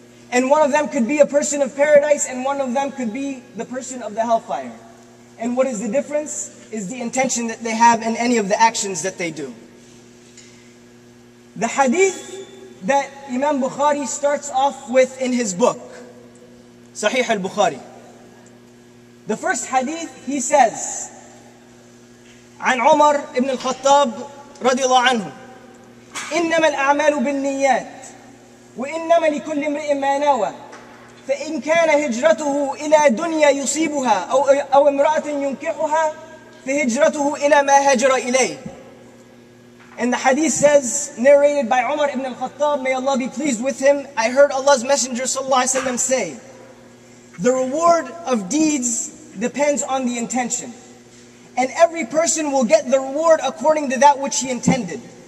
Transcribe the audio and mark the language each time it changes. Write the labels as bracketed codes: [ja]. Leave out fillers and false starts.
[en] And one of them could be a person of paradise, and one of them could be the person of the hellfire. And what is the difference? Is the intention that they have in any of the actions that they do. The hadith that Imam Bukhari starts off with in his book, Sahih al-Bukhari. The first hadith, he says, [ar] عن عمر ibn al-Khattab رضي الله عنه إنما الأعمال بالنيات وإنما لكل امرئ ما نوى فإن كان هجرته إلى دنيا يصيبها أو امرأة ينكحها فهجرته إلى ما هاجر إليه. [en] And the hadith says, narrated by Umar ibn al-Khattab, may Allah be pleased with him, I heard Allah's Messenger sallallahu alaihi wasallam say, the reward of deeds depends on the intention. And every person will get the reward according to that which he intended.